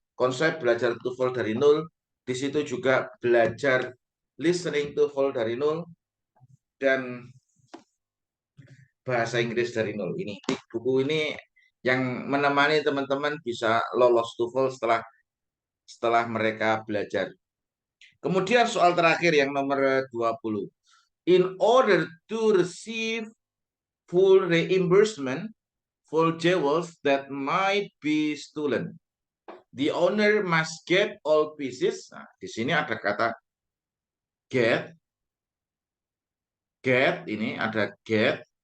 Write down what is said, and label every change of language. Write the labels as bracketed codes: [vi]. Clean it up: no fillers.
[id] Konsep belajar TOEFL dari nol, di situ juga belajar listening TOEFL dari nol, dan bahasa Inggris dari nol. Ini buku ini yang menemani teman-teman bisa lolos TOEFL setelah mereka belajar. Kemudian soal terakhir yang nomor 20. [en] In order to receive full reimbursement for jewels that might be stolen, the owner must get all pieces. [id] Nah, di sini ada kata get, ini ada get.